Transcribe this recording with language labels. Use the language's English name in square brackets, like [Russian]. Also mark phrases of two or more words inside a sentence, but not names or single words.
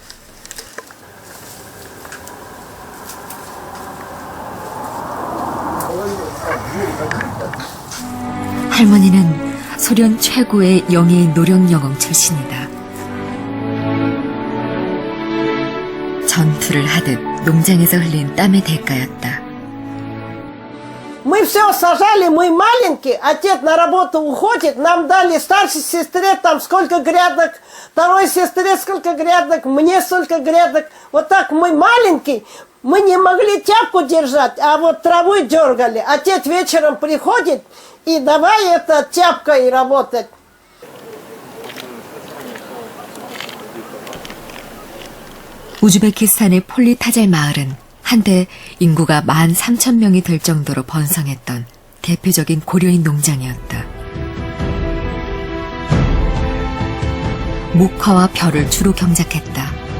[Korean] 할머니는 소련 최고의 영예인 노령영웅 출신이다. 전투를 하듯 농장에서 흘린 땀의 대가였다. [Russian] Мы все сажали, мы маленькие, отец на работу уходит, нам дали старшей сестре там сколько грядок, второй сестре сколько грядок, мне сколько грядок. Вот так мы маленькие, мы не могли тяпку держать, а вот траву дергали. Отец вечером приходит и давай это тяпкой работать. [Korean] 우즈베키스탄의 폴리타잘 마을은 한때 인구가 13,000명이 될 정도로 번성했던 대표적인 고려인 농장이었다. 목화와 벼를 주로 경작했다.